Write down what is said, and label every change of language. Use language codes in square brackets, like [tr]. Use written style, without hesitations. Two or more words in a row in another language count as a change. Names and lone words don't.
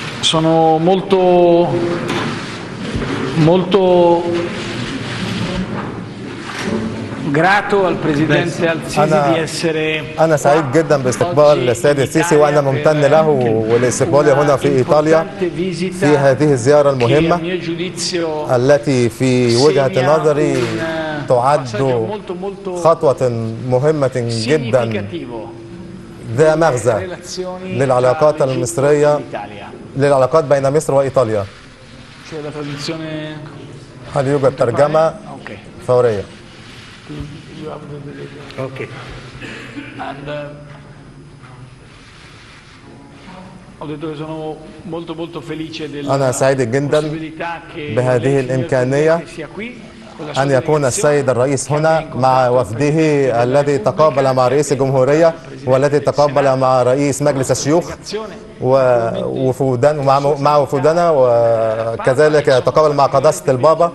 [it] Sono molto grato al Presidente al-Sisi di essere [ar] أنا سعيد جدا باستقبال السيد السيسي، وأنا ممتن له ولاستقبالي هنا في إيطاليا في هذه الزيارة المهمة التي في وجهة نظري تعد خطوة مهمة جدا ذا مغزى للعلاقات المصرية، للعلاقات بين مصر وإيطاليا. هل يوجد ترجمة فورية؟ Okay. [it] And ho detto che sono molto felice [ar] أنا سعيد جدا بهذه الإمكانية أن يكون السيد الرئيس هنا مع وفده الذي تقابل مع رئيس الجمهورية والذي تقابل مع رئيس مجلس الشيوخ ومع وفودنا، وكذلك تقابل مع قداسة البابا.